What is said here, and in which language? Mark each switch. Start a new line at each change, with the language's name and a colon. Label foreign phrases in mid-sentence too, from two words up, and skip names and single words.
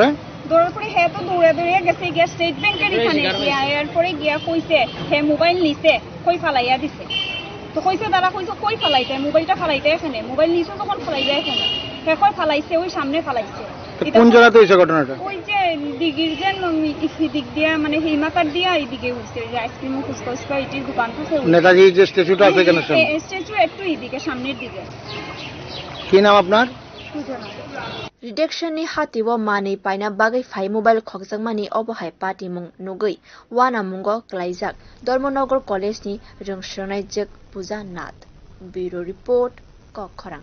Bangla: দৌড়ার পরে হ্যাঁ তো দৌড়ে গেছে গিয়া স্টেট ব্যাংকের এখানে এরপরে গিয়া কইছে হ্যাঁ মোবাইল নিছে কই ফালাইয়া দিছে তো কইছে তারা কইছে কই ফালাইতে মোবাইলটা ফালাইতে এখানে মোবাইল নিছো যখন ফালাইবে এখানে হ্যাঁ কই ফালাইছে ওই সামনে ফালাইছে কোন জায়গাতে হয়েছে ঘটনাটা ওই যে দিগির যে দিক দিয়া মানে হিমাকার দিয়া এইদিকে হচ্ছে যে আইসক্রিম ফুচকা এটির দোকান থাকে নেতাজি যে স্ট্যাচুটা আছে কেন স্ট্যাচু একটু এইদিকে সামনের দিকে কি নাম আপনার
Kok Borok: Redaction ni hati wo mani paina bagai fai mobile khokjak mani obohai party mung nugui wana mungo klaijak Dharmanagar College ni rungsronai jek puja nath
English: bureau report
Kok Borok: kokkhorang